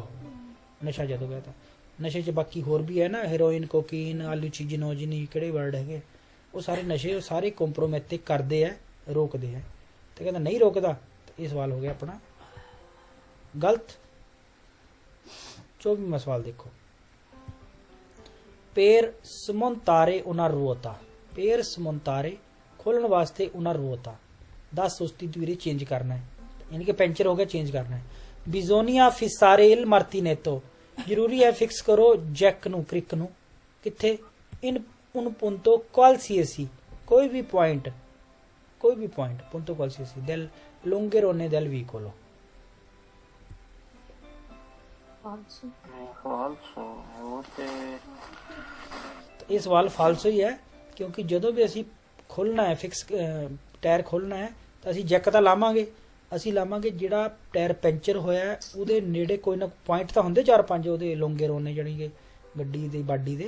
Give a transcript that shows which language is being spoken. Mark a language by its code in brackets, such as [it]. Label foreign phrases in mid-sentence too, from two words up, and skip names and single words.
[pa] ਨਸ਼ਾ ਜਦੋਂ ਗਿਆ ਤਾਂ ਨਸ਼ੇ 'ਚ ਬਾਕੀ ਹੋਰ ਵੀ ਹੈ ਨਾ, ਹੈਰੋਇਨ, ਕੋਕੀਨ, ਆਲੂਚੀਨੋਜਨੀ, ਕਿਹੜੇ ਵਰਡ ਹੈਗੇ, ਉਹ ਸਾਰੇ ਨਸ਼ੇ ਉਹ ਸਾਰੇ ਕੰਪਰੋਮਿਤੇ ਕਰਦੇ ਆ, ਰੋਕਦੇ ਆ। ਤੇ ਕਹਿੰਦਾ ਨਹੀਂ ਰੋਕਦਾ, ਤਾਂ ਇਹ ਸਵਾਲ ਹੋ ਗਿਆ ਆਪਣਾ ਗਲਤ। 24ਵਾਂ ਸਵਾਲ ਦੇਖੋ, [it] per smontare una ruota, per smontare [pa] ਖੋਲਣ ਵਾਸਤੇ [it] una ruota [pa] ਦਾ sostituire ਚੇਂਜ ਕਰਨਾ ਹੈ, ਯਾਨੀ ਕਿ ਪੈਂਚਰ ਹੋ ਗਿਆ ਚੇਂਜ ਕਰਨਾ ਹੈ। [it] bisogna fissare il martinetto, [pa] ਜ਼ਰੂਰੀ ਹੈ ਫਿਕਸ ਕਰੋ ਜੈਕ ਨੂੰ, ਕ੍ਰਿਕ ਨੂੰ। [it] ਕਿੱਥੇ? in un punto qualsiasi, [pa] ਕੋਈ ਵੀ ਪੁਆਇੰਟ, ਕੋਈ ਵੀ ਪੁਆਇੰਟ, [it] punto qualsiasi del longerone del vicolo। [pa] ਇਹ ਸਵਾਲ ਫਾਲਸੋ ਹੀ ਹੈ, ਕਿਉਂਕਿ ਜਦੋਂ ਵੀ ਅਸੀਂ ਖੋਲਣਾ ਹੈ, ਫਿਕਸ ਟਾਇਰ ਖੋਲਣਾ ਹੈ, ਤਾਂ ਅਸੀਂ ਜੈਕ ਤਾਂ ਲਾਵਾਂਗੇ। ਅਸੀਂ ਲਾਵਾਂਗੇ ਜਿਹੜਾ ਟਾਇਰ ਪੈਂਚਰ ਹੋਇਆ ਉਹਦੇ ਨੇੜੇ ਕੋਈ ਨਾ ਪੁਆਇੰਟ ਤਾਂ ਹੁੰਦੇ 4-5 ਉਹਦੇ ਲੋਂਗੇ ਰੋਨੇ ਜਾਣੀ ਕਿ ਗੱਡੀ ਦੀ ਬਾਡੀ ਦੇ।